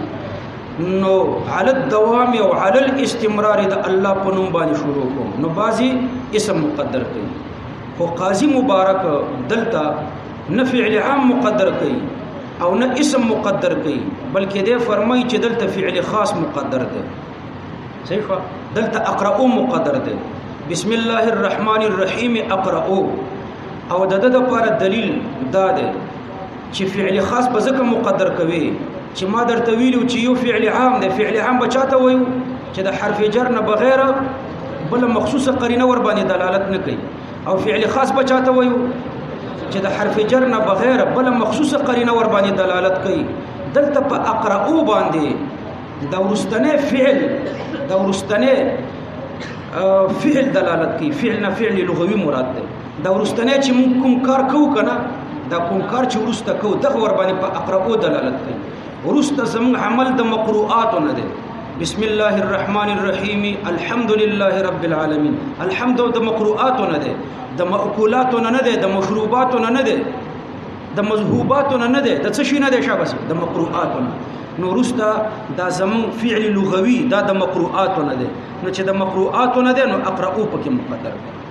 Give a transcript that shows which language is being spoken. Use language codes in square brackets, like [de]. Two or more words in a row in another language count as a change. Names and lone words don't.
[ps] نو [ar] علی الدوام [ps] او [ar] علی الاستمرار [ps] د الله په نوم باندې شروع کوم نو بازي اسم مقدر کوي. خو قاضي مبارک دلته نه فعل عام مقدر کوي او نه اسم مقدر کوي بلکې دې فرمایي چې دلته فعل خاص مقدر دی. صحیح؟ دلته اقرأ مقدر دی. [ar] بسم الله الرحمن الرحیم اقرأ. [ps] او د دې لپاره دلیل دا دی چې فعل خاص په ځکه مقدر کوي چې ما درته ویلو چې یو فعل عام دی. فعل عام بچاته وایو چې د حرف جر نه بغیر بل مخصوصه قرینه ور باندې دلالت نه کوي، او فعل خاص بچاته وایو چې د حرف جر نه بغیر بل مخصوصه قرینه ور باندې دلالت کوي. دلته په اقرأ باندې دا ورستنه فعل دلالت کوي. فعل نه فعل لغوي مراد ده. دا ورستنه چې موږ کوم کار کوو کنه دا کوم کار چې ورسته کوو دغه ور باندې په اقرأ دلالت کوي. ورسته زموږ عمل د مقروءات نه ده. [ar] بسم الله الرحمن الرحیم الحمد لله رب العالمین. [ps] الحمد د مقروءات نه ده، د مأکولات نه ده، د مشروبات نه ده، د مذهوبات نه ده، د څه شي نه ده شابه د مقروءات نه. نو ورسته دا زموږ فعل لغوي دا د مقروءات نه ده. نو چې د مقروءات نه ده نو اقرأ پکې مقدر ده.